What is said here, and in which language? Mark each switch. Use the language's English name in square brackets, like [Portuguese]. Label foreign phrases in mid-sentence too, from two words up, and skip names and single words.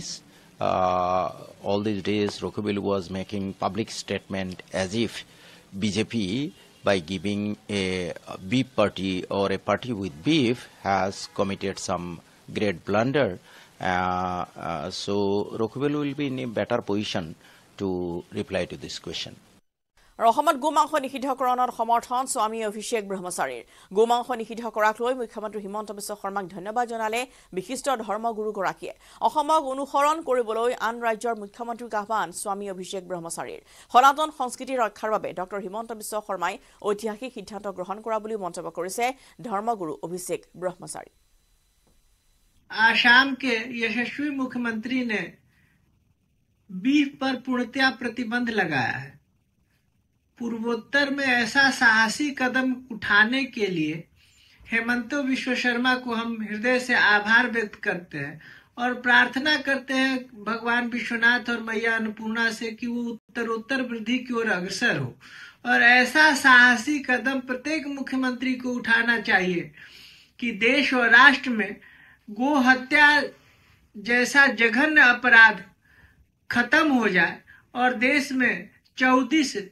[English] All these days Rokibul was making public statement as if BJP by giving a beef party or a party with beef has committed some great blunder. So Rokibul will be in a better position to reply to this question. [Assamese] অসমত গোমাংস নিষিদ্ধকৰণৰ সমৰ্থন স্বামী অভিষেক ব্ৰহ্মচাৰীৰ গোমাংস নিষিদ্ধ কৰাক লৈ মুখ্যমন্ত্ৰী হিমন্ত বিশ্ব শৰ্মাক ধন্যবাদ জনালে বিশিষ্ট ধৰ্মগুৰুগৰাকীয়ে অসমক অনুসৰণ কৰিবলৈ আন ৰাজ্যৰ মুখ্যমন্ত্ৰীক আহ্বান স্বামী অভিষেক ব্ৰহ্মচাৰীৰ সনাতন সংস্কৃতি ৰক্ষাৰ বাবে ডক্টৰ হিমন্ত বিশ্ব শৰ্মাই ঐতিহাসিক সিদ্ধান্ত গ্ৰহণ কৰা বুলি মন্তব্য কৰিছে ধৰ্মগুৰু অভিষেক ব্ৰহ্মচাৰী [Hindi] आसाम के यशस्वी मुख्यमंत्री ने बीफ पर पूर्णतया प्रतिबंध लगाया है पूर्वोत्तर में ऐसा साहसी कदम उठाने के लिए हेमंत बिश्व शर्मा को हम हृदय से आभार व्यक्त करते हैं और प्रार्थना करते हैं भगवान विश्वनाथ और मैया अन्नपूर्णा से कि वो उत्तरोत्तर वृद्धि की ओर अग्रसर हो और ऐसा साहसी कदम प्रत्येक मुख्यमंत्री को उठाना चाहिए कि देश और राष्ट्र में गो हत्या जैसा जघन्य अपराध खत्म हो जाए और देश में 34